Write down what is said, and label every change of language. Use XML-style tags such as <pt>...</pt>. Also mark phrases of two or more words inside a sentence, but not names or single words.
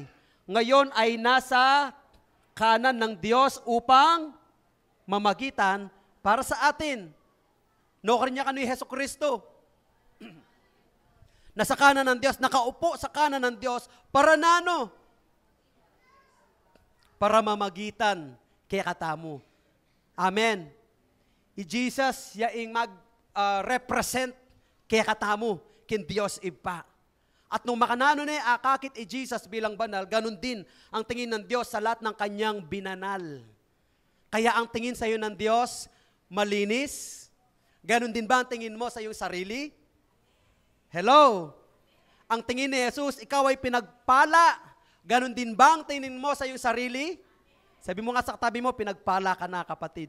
<tl>Ngayon ay nasa kanan ng Diyos upang mamagitan para sa atin.</tl> <pam>No kanya kanu Hesus Kristo.</pam> <tl>Nasa kanan ng Diyos,</tl> <pam>nakaupo sa kanan ng Diyos para nano? Para mamagitan kaya katamo.</pam> <tl>Amen.</tl> <pam>I Jesus yaing represent kaya katamo kin Diyos ipa.</pam> <tl>At nung</tl> <pam>makanano na akakit Jesus</pam> <tl>bilang banal, ganun din ang tingin ng Diyos sa lahat ng kanyang binanal. Kaya ang tingin sa iyo ng Diyos, malinis. Ganun din ba ang tingin mo sa iyong sarili? Hello? Ang tingin ni Jesus, ikaw ay pinagpala. Ganun din ba ang tingin mo sa iyong sarili? Sabi mo nga sa katabi mo, pinagpala ka na, kapatid.</tl>